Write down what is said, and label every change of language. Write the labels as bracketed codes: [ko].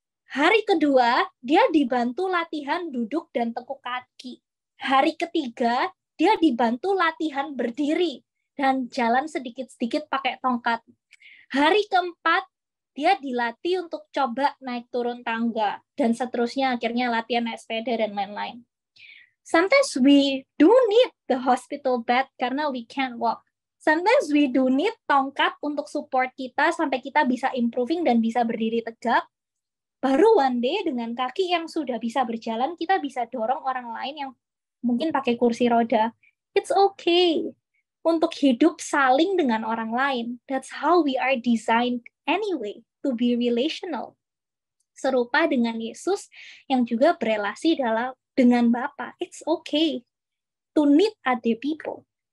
[id] Hari kedua, dia dibantu latihan duduk dan tekuk kaki. Hari ketiga, dia dibantu latihan berdiri dan jalan sedikit-sedikit pakai tongkat. Hari keempat, dia dilatih untuk coba naik turun tangga, dan seterusnya akhirnya latihan naik sepeda dan lain-lain. [en] Sometimes we do need the hospital bed [id] karena [en] we can't walk. Sometimes we do need [id] tongkat untuk support kita sampai kita bisa [en] improving [id] dan bisa berdiri tegak. Baru [en] one day [id] dengan kaki yang sudah bisa berjalan, kita bisa dorong orang lain yang mungkin pakai kursi roda. [en] It's okay [id] untuk hidup saling dengan orang lain. [en] That's how we are designed anyway, to be relational. [id] Serupa dengan Yesus yang juga berelasi dengan Bapa. [en] It's okay to need other people.